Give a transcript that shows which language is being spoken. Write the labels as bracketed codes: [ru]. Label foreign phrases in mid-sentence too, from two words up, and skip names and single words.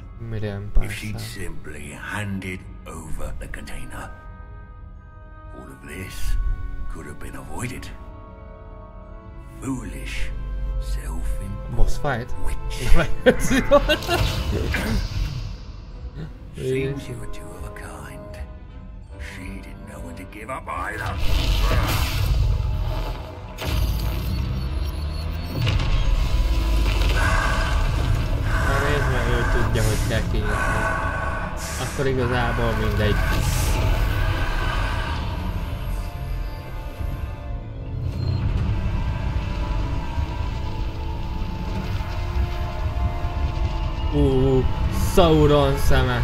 [en] If she'd simply handed over the container, all of this could have been avoided. Foolish, self-important boss fight. Seems you were two of a kind. She didn't know when to give up either. [hu] Nézd meg, ő tudja, hogy kell kinyitni. Akkor igazából mindegy. Sauron szeme.